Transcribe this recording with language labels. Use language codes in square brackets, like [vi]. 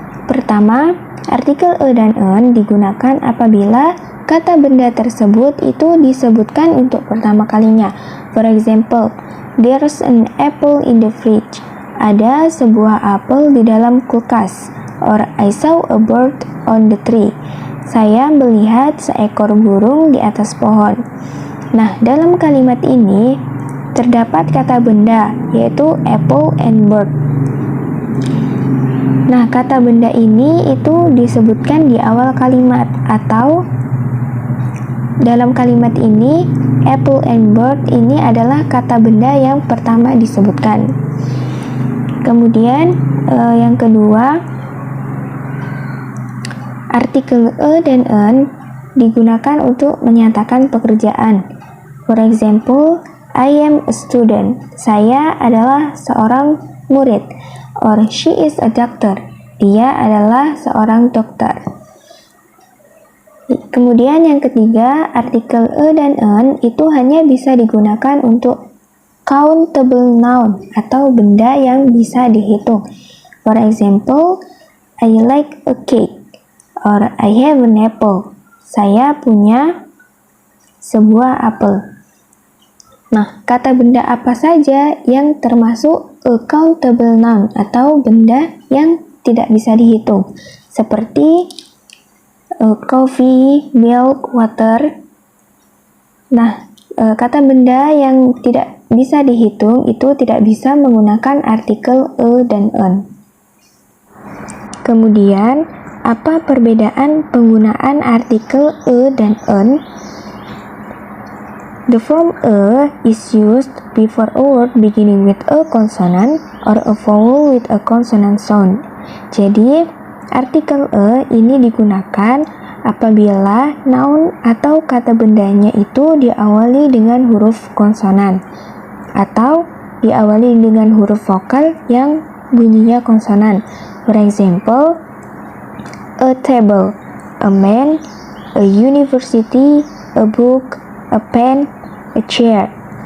[id] Pertama, artikel a dan an digunakan apabila kata benda tersebut itu disebutkan untuk pertama kalinya. [en] For example, there's an apple in the fridge. [id] Ada sebuah apel di dalam kulkas. [en] Or I saw a bird on the tree. [id] Saya melihat seekor burung di atas pohon. Nah, dalam kalimat ini terdapat kata benda, yaitu apple and bird. Nah, kata benda ini itu disebutkan di awal kalimat, atau dalam kalimat ini apple and bird ini adalah kata benda yang pertama disebutkan. Kemudian yang kedua, artikel a dan an digunakan untuk menyatakan pekerjaan. [en] For example, I am a student. [id] Saya adalah seorang murid. [en] Or she is a doctor. [id] Dia adalah seorang dokter. Kemudian yang ketiga, artikel a dan an itu hanya bisa digunakan untuk countable noun atau benda yang bisa dihitung. [en] For example, I like a cake. Or I have an apple. [id] Saya punya sebuah apel. Nah, kata benda apa saja yang termasuk a countable noun atau benda yang tidak bisa dihitung, seperti coffee, milk, water. Nah, kata benda yang tidak bisa dihitung itu tidak bisa menggunakan artikel a dan an. Kemudian, apa perbedaan penggunaan artikel a dan an? [en] The form a is used before a word beginning with a consonant or a vowel with a consonant sound. [id] Jadi, artikel a ini digunakan apabila noun atau kata bendanya itu diawali dengan huruf konsonan atau diawali dengan huruf vokal yang bunyinya konsonan. [en] For example, a table, a man, a university, a book, a pen, a chair.